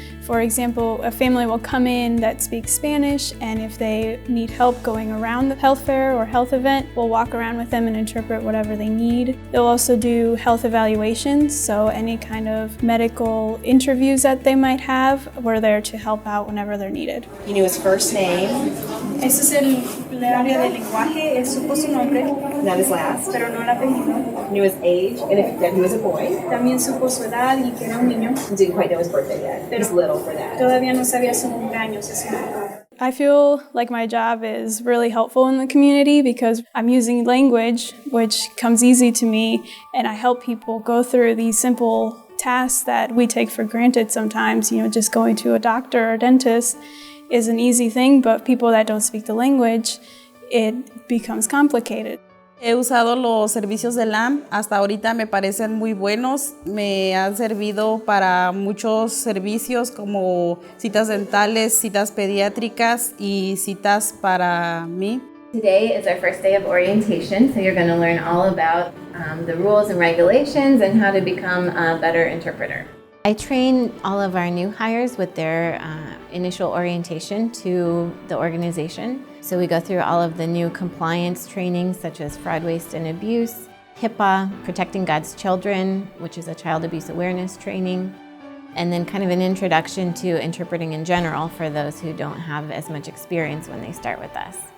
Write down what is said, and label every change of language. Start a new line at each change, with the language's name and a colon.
English: For example, a family will come in that speaks Spanish, and if they need help going around the health fair or health event, we'll walk around with them and interpret whatever they need. They'll also do health evaluations, so any kind of medical interviews that they might have, we're there to help out whenever they're needed. You knew his first name.
Spanish: Ese es el área del lenguaje, él supo su nombre,
English: Not his last.
Spanish: pero no el apellido.
English: Knew his age, and if that he was a boy.
Spanish: También supo su edad y que era un niño.
English: Didn't quite know his birthday yet. He's little for that.
Spanish: Todavía no sabía su cumpleaños.
English: I feel like my job is really helpful in the community because I'm using language, which comes easy to me, and I help people go through these simple tasks that we take for granted sometimes. You know, just going to a doctor or dentist is an easy thing, but people that don't speak the language, it becomes complicated.
Spanish: He usado los servicios de LAMP, hasta ahorita me parecen muy buenos, me han servido para muchos servicios como citas dentales, citas pediátricas y citas para mí.
English: Today is our first day of orientation, so you're going to learn all about the rules and regulations and how to become a better interpreter. I train all of our new hires with their initial orientation to the organization. So we go through all of the new compliance trainings such as fraud, waste, and abuse, HIPAA, Protecting God's Children, which is a child abuse awareness training, and then kind of an introduction to interpreting in general for those who don't have as much experience when they start with us.